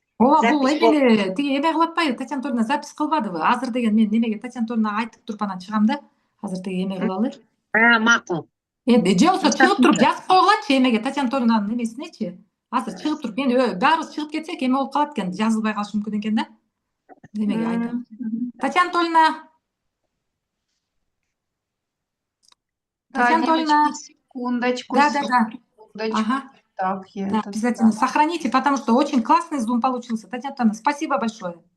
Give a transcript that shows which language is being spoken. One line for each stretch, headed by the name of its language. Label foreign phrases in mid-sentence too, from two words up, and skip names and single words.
Kyrgyz: Ооба, бул эмени тиги эме кылып атпайбы, Татьяна Анатольевна запись кылбадыбы? Азыр деген мен немеге Татьяна Анатольевнага айтып туруп анан чыгам да. Азыр тиги эме кылалы. Макул. Же болбосо чыгып туруп жазып койгулачы эмеге, Татьяна Анатольевнанын эмесинечи. Азыр чыгып туруп, мен баарыбыз чыгып кетсек эме болуп калат экен, жазылбай калышы мүмкүн экен да. Эмеге айтам. Татьяна Анатольевна. Татьяна Анатольевна.
Russian: Секундочку. Да. Так, я обязательно сохраните, потому что очень классный зум получился. Татьяна Анатольевна, спасибо большое.